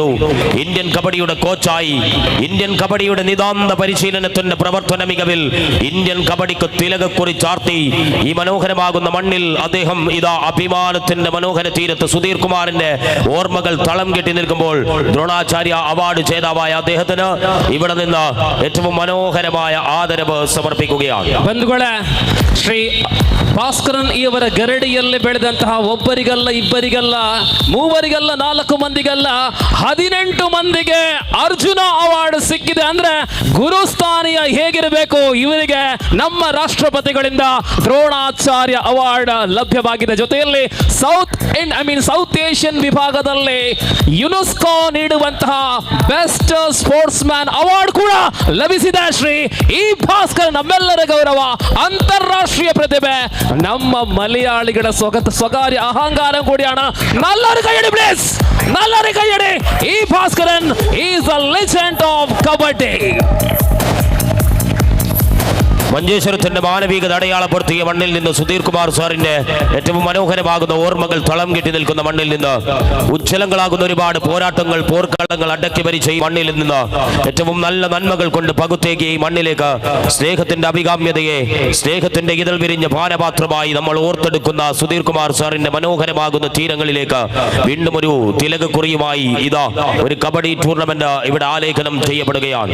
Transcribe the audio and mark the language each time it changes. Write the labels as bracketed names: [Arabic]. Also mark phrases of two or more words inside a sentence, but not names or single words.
[Malayalam] ഇന്ത്യൻ കബഡിയുടെ കോച്ചായി ഇന്ത്യൻ കബഡിയുടെ നിതാന്ത പരിശീലനത്തിന്റെ പ്രവർത്തന മികവിൽ ഇന്ത്യൻ കബഡിക്ക് തിലകക്കുറി ചാർത്തി ഈ മനോഹരമാകുന്ന മണ്ണിൽ അദ്ദേഹം ഇതാ അഭിമാനത്തിന്റെ മനോഹര തീരത്ത് സുധീർ കുമാറിന്റെ ഓർമ്മകൾ തളം കെട്ടി നിൽക്കുമ്പോൾ ദ്രോണാചാര്യ അവാർഡ് ജേതാവായ അദ്ദേഹത്തിന് ഇവിടെ നിന്ന് ഏറ്റവും മനോഹരമായ ആദരവ് സമർപ്പിക്കുകയാണ്. ബന്ധുക്കളെ, [Kannada] ಶ್ರೀ ಭಾಸ್ಕರನ್ ಇವರ ಗರಡಿಯಲ್ಲಿ ಬೆಳೆದಂತಹ ಒಬ್ಬರಿಗಲ್ಲ ಇಬ್ಬರಿಗಲ್ಲ ಮೂವರಿಗಲ್ಲ 4 ಮಂದಿಗಲ್ಲ 18 ಮಂದಿಗೆ ಅರ್ಜುನ ಅವಾರ್ಡ್ ಸಿಕ್ಕಿದೆ ಅಂದ್ರೆ ಗುರುಸ್ಥಾನೀಯ ಹೇಗಿರಬೇಕು ಇವರಿಗೆ ನಮ್ಮ ರಾಷ್ಟ್ರಪತಿಗಳಿಂದ ದ್ರೋಣಾಚಾರ್ಯ ಅವಾರ್ಡ್ ಲಭ್ಯವಾಗಿದೆ. ಜೊತೆಯಲ್ಲಿ [English] South Asian [Kannada] ವಿಭಾಗದಲ್ಲಿ ಯುನೆಸ್ಕೋ ನೀಡುವಂತಹ [English] best sports man award [Kannada] ಕೂಡ ಲಭಿಸಿದೆ. ಶ್ರೀ ಈ ಭಾಸ್ಕರ್ ನಮ್ಮೆಲ್ಲರ ಗೌರವ, ಅಂತಾರಾಷ್ಟ್ರೀಯ ಪ್ರತಿಭೆ, ನಮ್ಮ [Malayalam] മലയാളികളുടെ സ്വകാര്യ അഹങ്കാരം കൂടിയാണ്. നല്ലൊരു കയ്യടി പ്ലീസ്, നല്ലൊരു കയ്യടി. ഈ ഭാസ്കരൻ [English] is a legend of Kabaddi. [Malayalam] മഞ്ചേശ്വരത്തിന്റെ മാനവികത അടയാളപ്പെടുത്തിയ മണ്ണിൽ നിന്ന് സുധീർ കുമാർ സാറിന്റെ ഏറ്റവും മനോഹരമാകുന്ന ഓർമ്മകൾ തളം കെട്ടി നിൽക്കുന്ന മണ്ണിൽ നിന്ന് ഉജ്ജ്വലങ്ങളാകുന്ന ഒരുപാട് പോരാട്ടങ്ങൾ പോർക്കളങ്ങൾ അടക്കി ഭരിച്ച ഈ മണ്ണിൽ നിന്ന് ഏറ്റവും നല്ല നന്മകൾ കൊണ്ട് പകുത്തേകിയ ഈ മണ്ണിലേക്ക് സ്നേഹത്തിന്റെ അഭികാമ്യതയെ സ്നേഹത്തിന്റെ ഇതൾ വിരിഞ്ഞ പാനപാത്രമായി നമ്മൾ ഓർത്തെടുക്കുന്ന സുധീർ കുമാർ സാറിന്റെ മനോഹരമാകുന്ന തീരങ്ങളിലേക്ക് വീണ്ടും ഒരു തിലകക്കുറിയുമായി ഇതാ ഒരു കബഡി ടൂർണമെന്റ് ഇവിടെ ആലേഖനം ചെയ്യപ്പെടുകയാണ്.